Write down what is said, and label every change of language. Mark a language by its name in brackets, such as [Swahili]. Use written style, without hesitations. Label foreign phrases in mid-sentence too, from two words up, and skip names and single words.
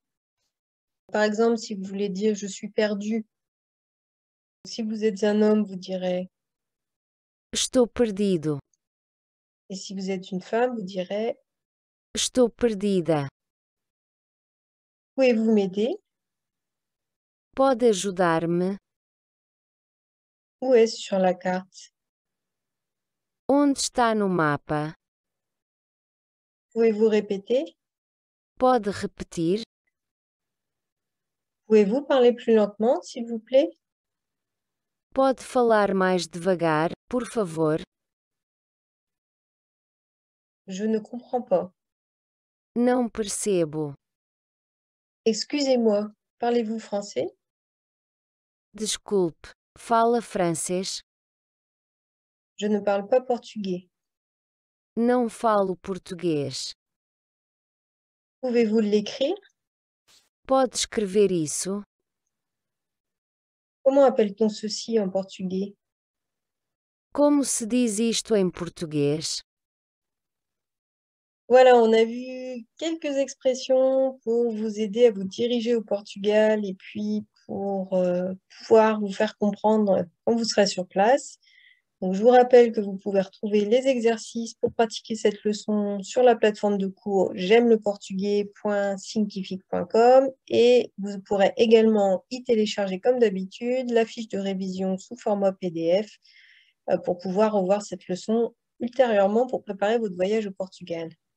[French] Par exemple, si vous voulez dire « je suis perdu », si vous êtes un homme, vous direz « [Portuguese] Estou perdido. [French] et si vous êtes une femme, vous direz « [Portuguese] Estou perdida. [French] pouvez-vous m'aider » [Portuguese] Pode ajudar-me? [French] Où est-ce sur la carte? [Portuguese] Onde está no mapa? [French] Pouvez-vous répéter? [Portuguese] Pode repetir? [French] Pouvez-vous parler plus lentement, s'il vous plaît? [Portuguese] Pode falar mais devagar, por favor? [French] Je ne comprends pas. [Portuguese] Não percebo. [French] Excusez-moi, parlez-vous français? [Portuguese] Desculpe, fala francês? [French] Je ne parle pas portugais. [Portuguese] Não falo português. [French] Pouvez-vous l'écrire? [Portuguese] Pode escrever isso? [French] Comment appelle-t-on ceci en portugais? [Portuguese] Como se diz isto em português? [French] Voilà, on a vu quelques expressions pour vous aider à vous diriger au Portugal et puis pour pouvoir vous faire comprendre quand vous serez sur place. Donc, je vous rappelle que vous pouvez retrouver les exercices pour pratiquer cette leçon sur la plateforme de cours j'aime-le-portugais.thinkific.com et vous pourrez également y télécharger comme d'habitude la fiche de révision sous format PDF pour pouvoir revoir cette leçon ultérieurement pour préparer votre voyage au Portugal.